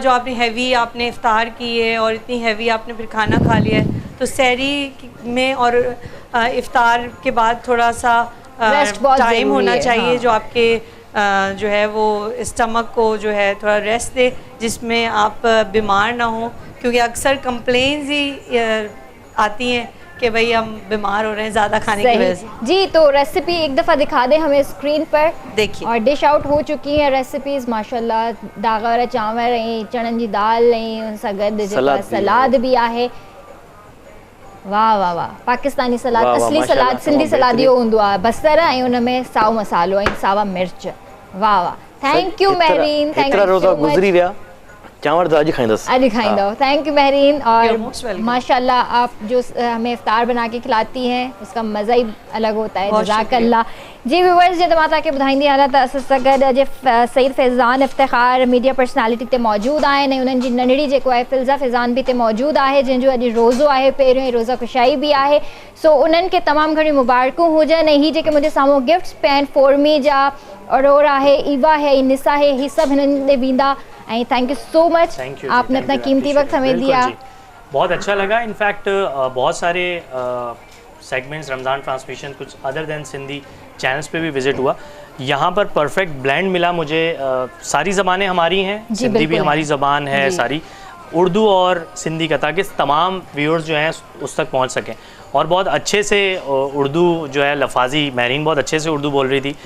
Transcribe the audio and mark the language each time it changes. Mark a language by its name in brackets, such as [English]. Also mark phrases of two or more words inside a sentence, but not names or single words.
[Hindi] जो आपने हैवी आपने इफ्तार की है और इतनी हैवी आपने फिर खाना खा लिया है तो सहरी में और इफ्तार के बाद थोड़ा सा टाइम होना चाहिए जो आपके जो है वो स्टमक को जो है थोड़ा रेस्ट दे जिसमें आप बीमार ना हो क्योंकि अक्सर कंप्लेंट्स ही आती हैं कि भाई हम बीमार हो रहे हैं ज़्यादा खाने की वजह से। जी तो रेसिपी एक दफ़ा दिखा दें हमें स्क्रीन पर देखिए [Sindhi] और [English] dish out [Hindi] हो चुकी है रेसिपीज़ [Sindhi] माशाल्लाह दागा वारा चांवर ऐं चणनि जी दाल ऐं उन सां गॾु सलाद भी आहे। वाह वाह वाह पाकिस्तानी सलाद असली सलाद सिंधी सलाद इहो हूंदो आहे बसर ऐं उन में साओ मसालो ऐं सावा मिर्च। [Hindi] वाह वाह [English] Thank you [Hindi] महरीन [English] Thank you [Sindhi] चांवर तो आज खाइंदो। [English] Thank you [Hindi] महरीन और माशाल्लाह आप जो हमें इफ्तार बना के खिलाती हैं उसका मज़ा ही अलग होता है। जज़ाकल्लाह। [Sindhi] जी व्यूअर्स जे तव्हां के ॿुधाईंदी आहियां त असां सां गॾु अॼु सईद फैज़ान इफ्तिखार [English] media personality [Sindhi] ते मौजूदु आहिनि ऐं उन्हनि जी नंढड़ी जेको आहे फ़िल्ज़ा फैज़ान बि हिते मौजूदु आहे जंहिंजो अॼु रोज़ो आहे पहिरियों ई रोज़ा कुशाई भी आहे। सो उन्हनि खे तमामु घणी मुबारकूं हुजनि ऐं हीअ जेके मुंहिंजे साम्हूं गिफ्ट्स पिया आहिनि फोरमी जा अरोरा है ईवा है निसा है ही सब हिननि ॾे वेंदा [English] and thank you so much [Hindi] आपने अपना कीमती वक्त हमें दिया। बहुत अच्छा लगा। इनफैक्ट बहुत सारे सेगमेंट्स रमज़ान ट्रांसमिशन कुछ [English] other than [Hindi] सिंधी चैनल्स पे भी विजिट हुआ। यहाँ पर [English] perfect blend [Hindi] मिला मुझे। सारी ज़बानें हमारी हैं सिंधी भी हमारी ज़बान है सारी उर्दू और सिंधी का ताकि तमाम व्यूअर्स जो हैं उस तक पहुँच सकें और बहुत अच्छे से उर्दू जो है लफाजी महरीन बहुत अच्छे से उर्दू बोल रही थी।